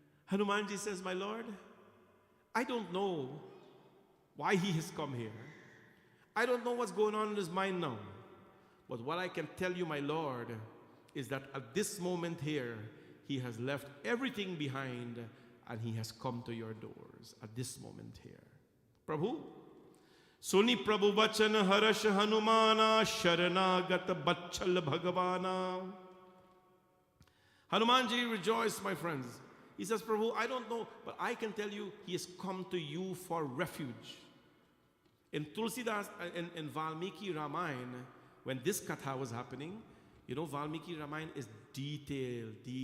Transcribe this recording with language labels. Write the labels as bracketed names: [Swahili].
[English] Hanumanji says, my Lord, I don't know why he has come here. I don't know what's going on in his mind now. But what I can tell you, my Lord, is that at this moment here, he has left everything behind and he has come to your doors at this moment here. Prabhu, [Hindi] सुनि प्रभु वचन हर्ष हनुमाना शरणागत बच्छल भगवाना. [English] Hanumanji rejoiced, my friends. He says, Prabhu, I don't know, but I can tell you, he has come to you for refuge. In Tulsidas, in Valmiki Ramayana, when this Katha was happening, you know, Valmiki Ramayana is detailed.